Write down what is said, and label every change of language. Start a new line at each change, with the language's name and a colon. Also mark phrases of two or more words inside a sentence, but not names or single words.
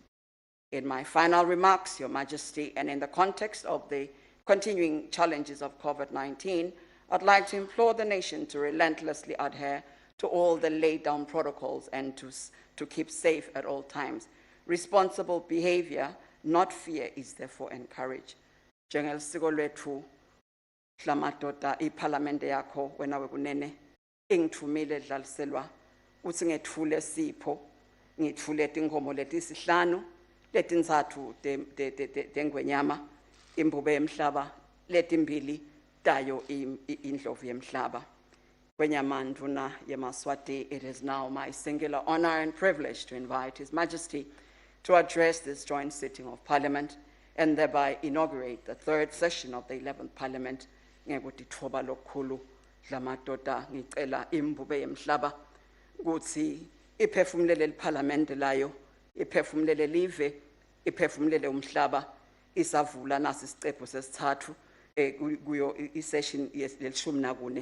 English: In my final remarks, Your Majesty, and in the context of the continuing challenges of COVID-19, I'd like to implore the nation to relentlessly adhere to all the laid down protocols and to keep safe at all times. Responsible behavior, not fear, is therefore encouraged.
Swati: Njengelisiko lethu hlamadoda iParliament yakho wena wekunene ingithumile Dlaliselwa uthi ngethule sipho ngithule tinkomo letisihlanu letinzathu dengwenyama imbube emhlaba letimbili tayo indlovu yemhlaba. Kwenyamandvuna yeMaswati,
English: it is now my singular honor and privilege to invite His Majesty to address this joint sitting of Parliament and thereby inaugurate the third session of the 11th Parliament.
Swati: Ngekuthi thoba lokhulu lamadoda ngicela imbube yemhlaba ukuthi iphefumulele iParliament layo, iphefumulele live, iphefumulele umhlaba, isavula nasi isicephu sesithathu kuyo isession yelishumi nakune.